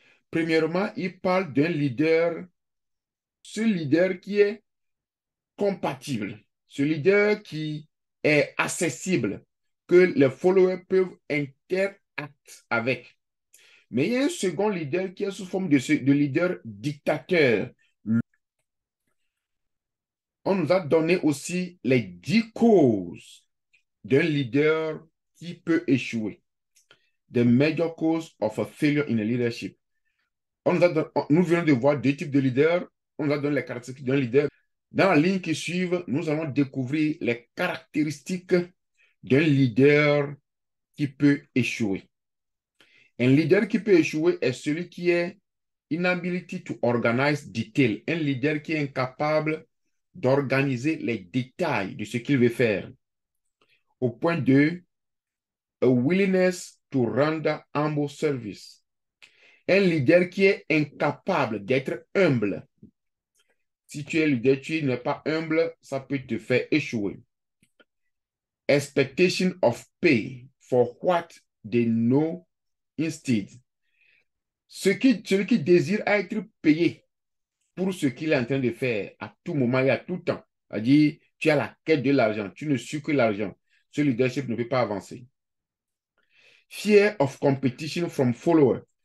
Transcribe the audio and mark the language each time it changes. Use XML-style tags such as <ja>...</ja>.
<fr>Premièrement, il parle d'un leader, ce leader qui est compatible, ce leader qui est accessible, que les followers peuvent interagir avec. Mais il y a un second leader qui est sous forme de leader dictateur. On nous a donné aussi les 10 causes d'un leader qui peut échouer.</fr> <en>The major cause of a failure in a leadership.</en> <fr>Nous venons de voir deux types de leaders. On nous a donné les caractéristiques d'un leader. Dans la ligne qui suit, nous allons découvrir les caractéristiques d'un leader qui peut échouer. Un leader qui peut échouer est celui qui est</fr> <en>inability to organize detail.</en> <fr>Un leader qui est incapable d'organiser les détails de ce qu'il veut faire. Au point 2,</fr> <en>a willingness to render humble service.</en> <fr>Un leader qui est incapable d'être humble. Si tu es leader, tu n'es pas humble, ça peut te faire échouer.</fr> <en>Expectation of pay for what they know instead.</en> <fr>Celui qui désire être payé pour ce qu'il est en train de faire à tout moment et à tout temps. C'est-à-dire, tu as la quête de l'argent, tu ne suis que l'argent. Ce leadership ne peut pas avancer.</fr> <en>Fear of competition from followers.</en>